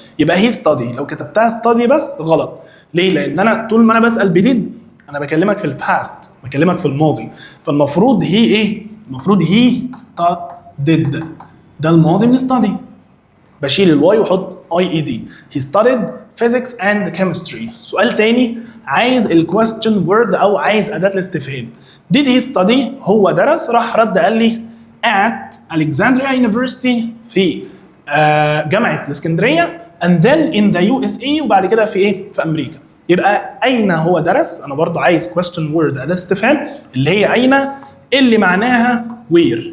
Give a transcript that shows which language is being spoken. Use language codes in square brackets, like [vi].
[ar] يبقى [en] he study، [ar] لو كتبتها study بس غلط. ليه؟ لان انا طول ما انا بسال بديد انا بكلمك في الباست، بكلمك في الماضي. فالمفروض هي ايه؟ المفروض [en] he studied، [ar] ده الماضي من study، بشيل الواي واحط اي اي دي. [en] he studied physics and chemistry. [ar] سؤال تاني عايز الكويستشن وورد او عايز اداه الاستفهام. [en] did he study؟ [ar] هو درس. راح رد قال لي [en] at Alexandria University [ar] في جامعه الاسكندريه [en] and then in the USA، [ar] وبعد كده في ايه؟ في امريكا. يبقى اين هو درس؟ انا برضو عايز [en] question word [ar] اداه استفهام اللي هي اين، اللي معناها where.